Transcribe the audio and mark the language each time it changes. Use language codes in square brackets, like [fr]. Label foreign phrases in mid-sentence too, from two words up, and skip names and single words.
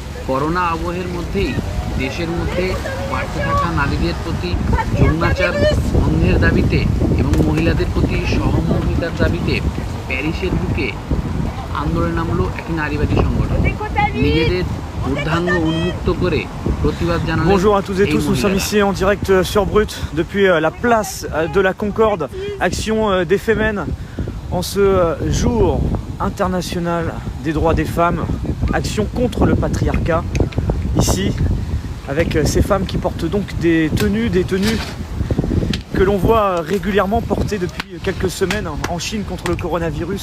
[bn] করোনা আবহের মধ্যেই দেশের মধ্যে বাড়তে থাকা নারীদের প্রতি যৌনাচার বন্ধের দাবিতে এবং মহিলাদের প্রতি সহমর্মিতার দাবিতে প্যারিসের বুকে আন্দোলনে নামলো একটি নারীবাদী সংগঠন। নিজেদের ঊর্ধ্বাঙ্গ উন্মুক্ত করে প্রতিবাদ জানালেন। [fr] Bonjour à tous et tous, nous sommes ici en direct sur Brut depuis la place de la Concorde, action des Femmes en ce jour international des droits des femmes, action contre le patriarcat, ici avec ces femmes qui portent donc des tenues que l'on voit régulièrement porter depuis quelques semaines en Chine contre le coronavirus.